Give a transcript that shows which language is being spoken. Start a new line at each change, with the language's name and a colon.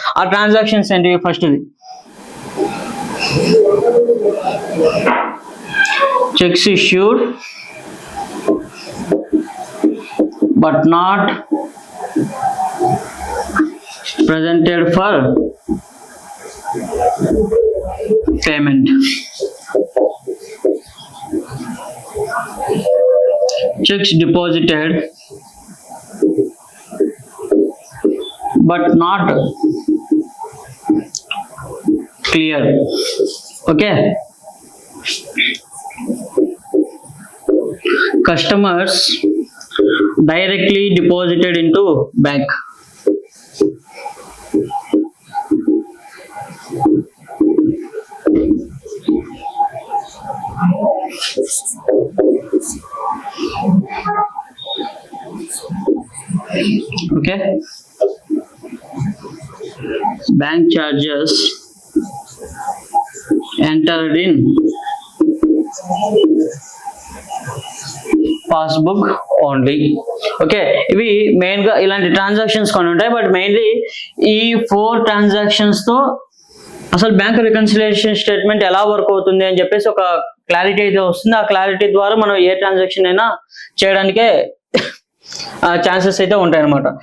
English: ఆ ట్రాన్సాక్షన్స్ ఏంటివి, ఫస్ట్ది cheques issued but not presented for payment. Checks deposited but not clear. Okay, customers directly deposited into bank. Okay, bank charges entered in passbook only.
Telugu: Okay, ఇవి main గా ఇలాంటి transactions కొన్ని ఉంటాయి.
English: but mainly
Telugu: ఈ 4 transactions తో అసలు bank reconciliation statement ఎలా work అవుతుంది అని చెప్పేసి ఒక క్లారిటీ అయితే వస్తుంది. ఆ క్లారిటీ ద్వారా మనం ఏ ట్రాన్సాక్షన్ అయినా చేయడానికే ఛాన్సెస్ అయితే ఉంటాయి అనమాట.